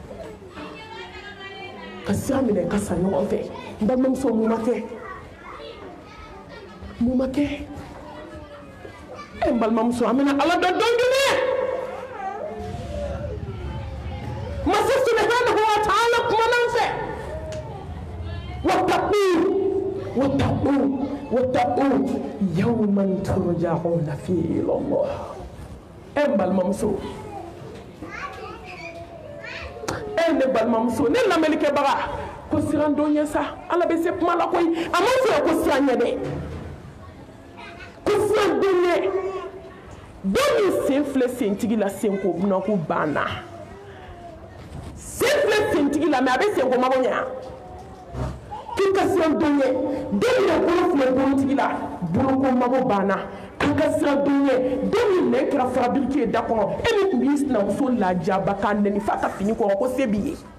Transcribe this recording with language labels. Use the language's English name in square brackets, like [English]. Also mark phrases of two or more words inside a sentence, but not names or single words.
[Bambara] ka sira minɛ ka sa ɲɔgɔn fɛ n balimamuso mun ma kɛ mun ma kɛ n balimamuso an bɛna ala dɔn dɔnkili masa [Arabic] سبحانه وتعالى [Bambara] kumana n fɛ [Arabic] واتقوا يوما ترجعون فيه إلى الله [Bambara] n balimamuso ne balimamuso ne lamɛnnikɛbaga ko siran dɔ ɲɛ sa ala bɛ se kuma la koyi a ma fɔ ko siran ɲɛ dɛ ko siran dɔ ɲɛ dɔ min sen filɛ sentigi la senko bunako banna sen filɛ sentigi la mɛ a bɛ senko mago ɲɛ k'i ka siran dɔ ɲɛ dɔ min bolo filɛ bolotigi la boloko mago banna k'i ka siran dɔ ɲɛ dɔ min nɛn kɛra farabiriki ye da kɔnɔ e min tun b'i sinamuso lajaba k'a nɛni f'a ka fini kɔrɔ ko se b'i ye